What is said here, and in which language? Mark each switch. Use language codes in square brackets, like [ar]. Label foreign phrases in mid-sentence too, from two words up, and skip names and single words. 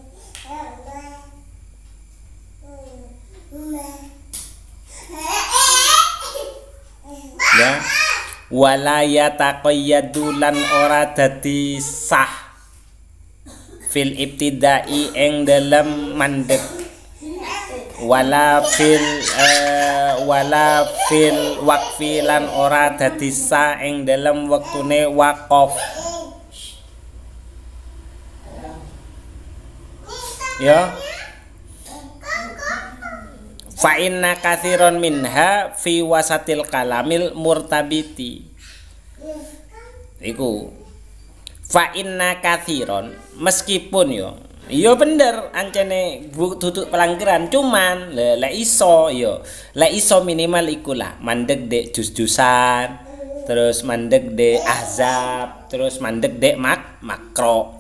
[jv] Ya [ar] ولا يتقيد [jv] lan ora dadi sah [ar] في الابتداء [jv] ing dalem mandek [ar] ولا في الوقف [jv] lan ora dadi sah ing dalem wektune waqaf. [ar] يا فإن كثيرا منها في وسط الكلام المرتبط. [jv] Iku [ar] فإن كثيرا [jv] meskipun yo bener ancene duduk pelanggaran cuman lek iso minimal ikulah mandek dek jus-jusan, terus mandek dek ahzab, terus mandek dek makro.